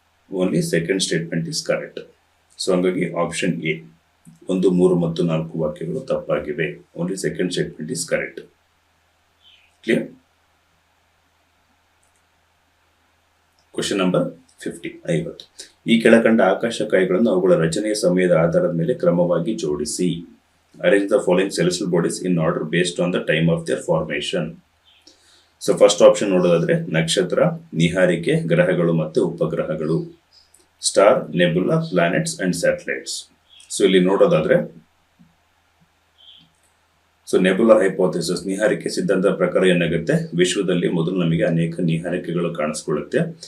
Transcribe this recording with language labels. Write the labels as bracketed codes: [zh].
[en] Only second statement is correct. [kn] So ಹಂಗಾಗಿ option A 1, 3 ಮತ್ತು 4 ವಾಕ್ಯಗಳು ತಪ್ಪಾಗಿವೆ. [en] Only second statement is correct. Clear? [kn] Question number 50. ಈ ಕೆಳಕಂಡ ಆಕಾಶಕಾಯಿಗಳನ್ನು ಅವುಗಳ ರಚನೆಯ ಸಮಯದ ಆಧಾರದ ಮೇಲೆ ಕ್ರಮವಾಗಿ ಜೋಡಿಸಿ. [en] Arrange the following celestial bodies in order based on the time of their formation. [kn] So first option ನೋಡೋದಾದ್ರೆ ನಕ್ಷತ್ರ, ನಿಹಾರಿಕೆ, ಗ್ರಹಗಳು ಮತ್ತು ಉಪಗ್ರಹಗಳು, [en] Star, nebula, planets and satellites. [kn] So ಇಲ್ಲಿ ನೋಡೋದಾದ್ರೆ ಸೊ ನೆಬುಲಾ ಹೈಪೋಥೆಸಿಸ್, ನಿಹಾರಿಕೆ ಸಿದ್ಧಾಂತದ ಪ್ರಕಾರ ಏನಾಗುತ್ತೆ, ವಿಶ್ವದಲ್ಲಿ ಮೊದಲು ನಮಗೆ ಅನೇಕ ನಿಹಾರಿಕೆಗಳು ಕಾಣಿಸ್ಕೊಳ್ಳುತ್ತೆ.